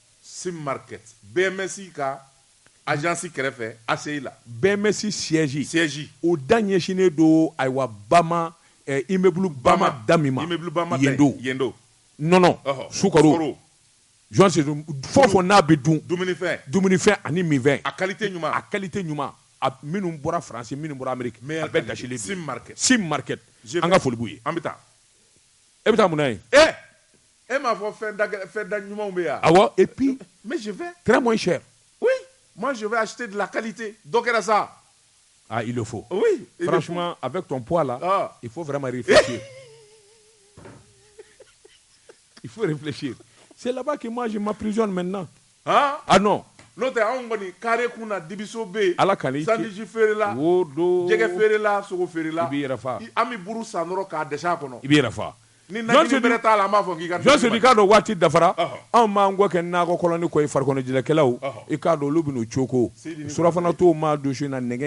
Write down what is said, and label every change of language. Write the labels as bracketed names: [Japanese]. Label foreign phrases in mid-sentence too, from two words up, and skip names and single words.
[Bambara] BMS ka agence kɛrɛfɛ ACI la BMS siège o da ɲɛsinnen don ayiwa Bama immeuble Bama damima Yendo non sukaro Jean Sodi fɔfɔ n'a bɛ dun dumunifɛn ani minfɛn a qualité ɲuman a minnu bɔra France minnu bɔra Amérique a bɛɛ dasilen Sim Market an ka foli b'u ye an bɛ taa e bɛ taa mun na ye e m'a fɔ fɛn da ɲumanw bɛ yan [French] awɔ et puis mais je vais très moins cher oui moi je vais acheter de la qualité [Bambara] dɔ kɛra sa [French] ah il le faut oui franchement avec ton poids là il faut vraiment réfléchir il faut réfléchir c'est là-bas que moi je m'emprisonne maintenant ah non [Bambara] n'o tɛ anw kɔni carré kun na dibiso bɛ yen ala ka ni sandwich feere la jɛgɛ feere la sogo feere la i b'i yɛrɛ fa an bɛ buru san dɔrɔn k'a dɛsɛ a kɔnɔ i b'i yɛrɛ fa ni najini bɛrɛ t'a la an b'a fɔ k'i ka Jean Sodi k'a dɔn waati dafara anw m'an kɔ kɛ nakɔ kɔlɔni kɔ ye farikɔnɔjɛlɛkɛlaw i k'a dɔn olu bɛn'u coko surafana t'o ma dosu na nɛgɛ